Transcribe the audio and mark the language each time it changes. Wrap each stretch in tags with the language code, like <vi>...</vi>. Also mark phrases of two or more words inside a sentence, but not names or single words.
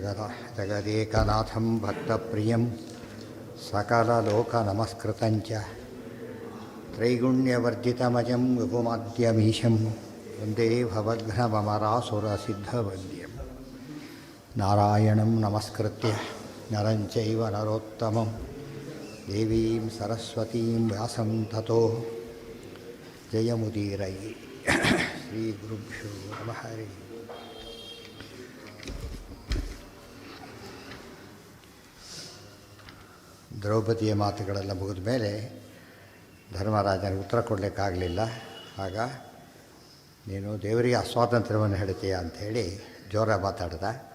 <sa>ಜಗದೇಕನಾಥಂ ಭಕ್ತಪ್ರಿಯಂ ಸಕಲಲೋಕನಮಸ್ಕೃತಂಚ ತ್ರೈಗುಣ್ಯವರ್ಜಿತಮಜಂ ವಿಪುಮಾದ್ಯಮೀಶಂ ವಂದೇ ಭವಘ್ನಮರಾಸುರಸಿದ್ಧವಂದ್ಯಂ ನಾರಾಯಣಂ ನಮಸ್ಕೃತ್ಯ ನರಂ ಚೈವ ನರೋತ್ತಮಂ ದೇವೀಂ ಸರಸ್ವತೀಂ ವ್ಯಾಸಂ ತತೋ ಜಯಮುದೀರಯೇ ಶ್ರೀ ಗುರುಭ್ಯೋ ನಮಃ.</sa> <kn>ದ್ರೌಪದಿಯ ಮಾತುಗಳೆಲ್ಲ ಮುಗಿದ ಮೇಲೆ ಧರ್ಮರಾಜನಿಗೆ ಉತ್ತರ ಕೊಡಲಿಕ್ಕಾಗಲಿಲ್ಲ. ಆಗ ನೀನು ದೇವರಿಗೆ ಅಸ್ವಾತಂತ್ರ್ಯವನ್ನು ಹೇಳ್ತೀಯ ಅಂಥೇಳಿ ಜೋರಾಗಿ ಮಾತಾಡ್ದ.</kn>